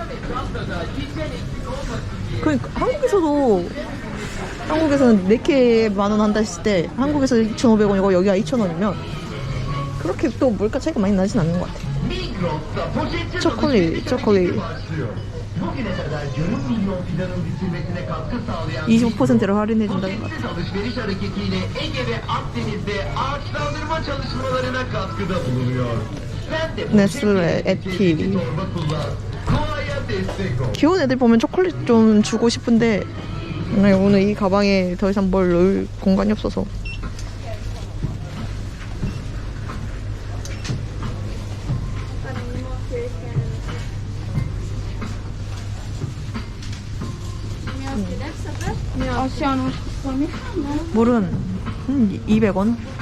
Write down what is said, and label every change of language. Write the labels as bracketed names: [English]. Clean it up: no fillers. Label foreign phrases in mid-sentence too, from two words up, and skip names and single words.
[Korean] 그러니까 한국에서는 4개 만원 한다 했을 때 한국에서 2,500원이고 여기가 2,000원이면 그렇게 또 물가 차이가 많이 나진 않는 것 같아. 초콜릿 25%를 할인해준다는 것 같아. [Turkish] Alışveriş hareketiyle Ege ve Akdeniz'de ağaçlandırma çalışmalarına katkıda bulunuyor. Sen de [Korean] 네슬레, 에티. [Turkish] torba kullan. Doğaya destek ol. [Korean] 귀여운 애들 보면 초콜릿 좀 주고 싶은데 오늘 이 가방에 더 이상 뭘 넣을 공간이 없어서. 물은 200원.